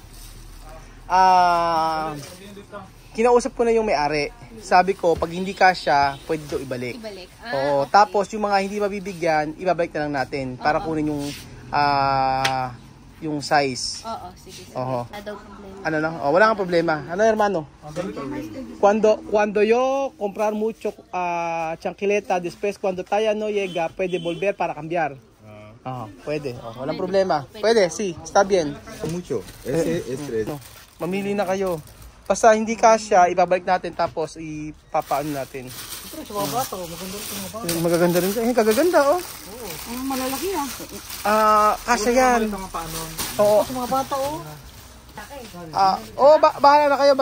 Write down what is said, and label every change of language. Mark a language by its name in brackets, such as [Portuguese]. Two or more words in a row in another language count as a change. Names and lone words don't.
[Filipino] Kinausap ko na yung may-ari. Sabi ko, pag hindi kasya, pwede ito ibalik. Oo, okay. Tapos, yung mga hindi mabibigyan, ibabalik na lang natin para kunin yung size. Oo, sige. Oo. Ano lang? Oh, wala kang problema. Ano, hermano? [Spanish] Cuando yo comprar mucho chanquileta, después cuando talla no llega, puede volver para cambiar. [Filipino] Pwede. Walang problema. Pwede, [Spanish] sí, está bien. Mucho. Ese es tres. [Filipino] No, mamili na kayo. Basta hindi kasya, ibabalik natin tapos ipapaano natin. Pero sa mga bata, maganda rin sa mga bata. Magaganda rin siya. Kagaganda, oh. Oo. Malalaki yan. Kasya yan. Oo. Sa mga bata, oh. Bahala na kayo.